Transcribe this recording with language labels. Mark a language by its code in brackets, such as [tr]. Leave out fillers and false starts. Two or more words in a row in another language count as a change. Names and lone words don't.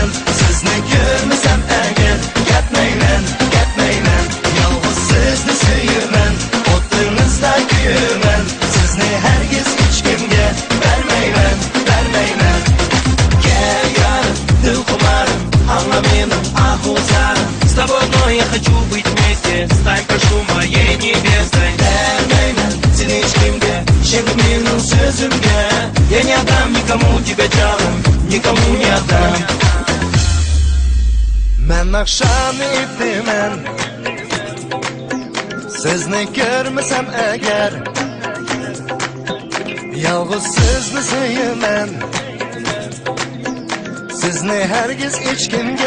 [uz] Sizni ko'rmasam agar ketmayman, ketmayman. Yolg'iz sizni sevaman, o'ttimizda kuyaman. Sizni hargiz hech kimga bermayman, bermayman. [tr] Gel yarim, [uz] dil xumarim, angla mening ahvollarim. [ru] С тобой одной я хочу быть вместе, стань, прошу, моей невестой. [uz] Берmayman seni hech kimga, ishonib mening so'zimga. [ru] Я не отдам никому тебя, жаным, никому не отдам. [uz] Men naqshamni aytmayman, sizni ko'rmasam agar, yolg'iz sizni sevaman. Sizni hargiz hech kimga.